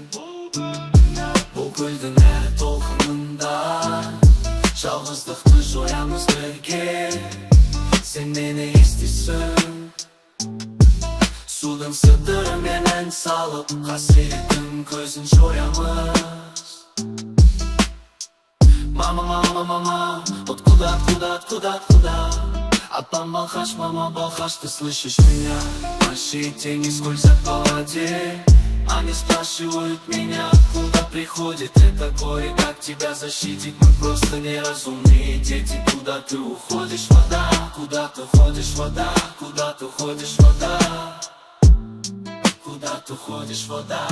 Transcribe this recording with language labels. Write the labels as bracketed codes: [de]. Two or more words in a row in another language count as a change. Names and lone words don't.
[kk] Бұл көлдің әр толқынында жалғыздықты жоямыз бірге, сен мені естисің. Судың сыдырымен ән салып, қасіреттің көзін жоямыз. [ru] Мама, мама, мама, вот куда, куда, куда, куда? [kk] Апам балқаш, мама балқаш, [ru] ты слышишь меня? Большие тени скользят по воде, они спрашивают меня, откуда приходит это горе, как тебя защитить. Мы просто неразумные дети. Куда ты уходишь, вода? Куда ты ходишь, вода? Куда ты ходишь, вода? Куда ты ходишь, вода?